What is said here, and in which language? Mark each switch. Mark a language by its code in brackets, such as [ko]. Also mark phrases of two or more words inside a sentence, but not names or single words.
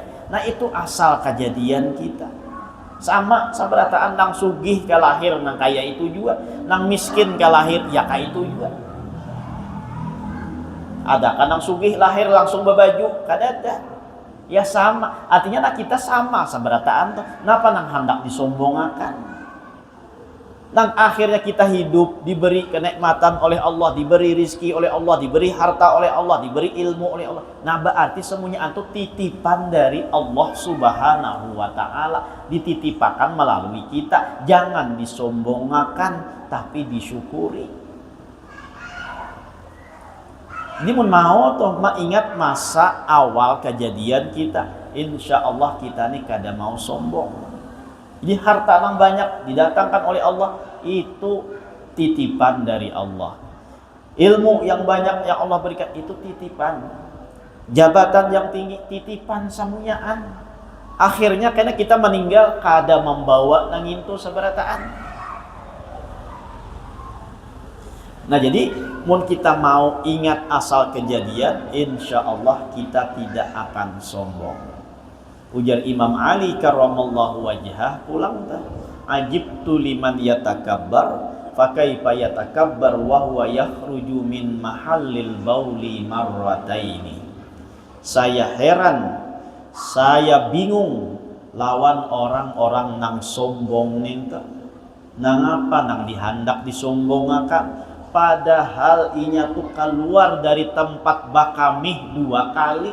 [bjn] Nah itu asal kejadian kita. Sama sabarataan nang sugih ke lahir nang kaya itu juga, nang miskin ke lahir ya kaya itu juga. Ada kan nang sugih lahir langsung babaju, kadada. Ya sama, artinya nah kita sama sabarataan tuh. Napa nang hendak disombongakan? [id] Nang akhirnya kita hidup diberi kenikmatan oleh Allah, diberi rizki oleh Allah, diberi harta oleh Allah, diberi ilmu oleh Allah. Nah berarti semuanya itu titipan dari Allah [ar] سبحانه وتعالى, [id] dititipakan melalui kita. [bjn] Jangan disombongakan tapi disyukuri. Ini mun mau toh ingat masa awal kejadian kita, [ar] إن شاء الله [bjn] kita nih kada mau sombong. [id] Jadi harta yang banyak didatangkan oleh Allah itu titipan dari Allah. Ilmu yang banyak yang Allah berikan itu titipan. [bjn] Jabatan yang tinggi titipan samunyaan. Akhirnya karena kita meninggal kada membawa nangintu sabarataan. [id] Nah jadi mun kita mau ingat asal kejadian, [ar] إن شاء الله [id] kita tidak akan sombong. [bjn] Ujar Imam Ali [ar] كرم الله وجهه, [bjn] pulang dah. [ar] عجبت لمن يتكبر فكيف يتكبر وهو يخرج من محل البول مرتين. [bjn] Saya heran, saya bingung lawan orang-orang nang sombong ninta. Nang apa nang dihandak disombongakan, padahal inya tuh keluar dari tempat bakamih 2 kali.